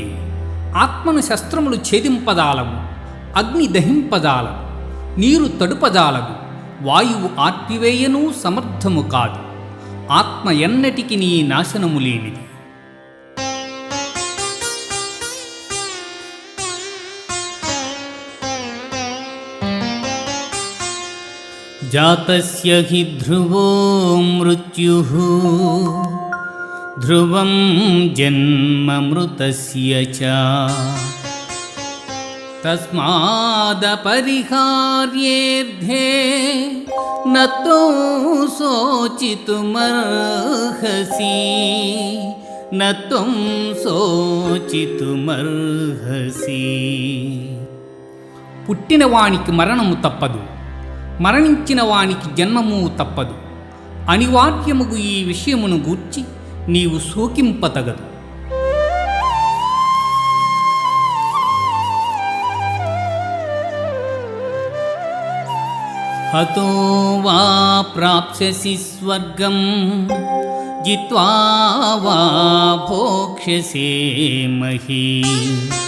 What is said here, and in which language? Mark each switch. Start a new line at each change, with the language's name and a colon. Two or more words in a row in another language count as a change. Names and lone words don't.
Telugu: ఆత్మను శస్త్రములు ఛేదింపదాలవు, అగ్ని దహింపదాలవు, నీరు తడుపదాలదు, వాయువు ఆర్పివేయనూ సమర్థము కాదు. ఆత్మ ఎన్నటికి నీ నాశనము లేనిది.
Sanskrit: जातस्य हि ध्रुवो मृत्युः ध्रुवं जन्ममृतस्य च तस्मादपरिहार्येऽर्धे न त्वं शोचितुमर्हसि न त्वं शोचितुमर्हसि
Telugu: పుట్టిన వానికి మరణము తప్పదు, మరణించిన వానికి జన్మము తప్పదు. అనివార్యముగు ఈ విషయమును గూర్చి నీవు శోకింపతగదు.
Sanskrit: హతో వా ప్రాప్స్యసి స్వర్గం జిత్వా వా భోక్ష్యసే మహీం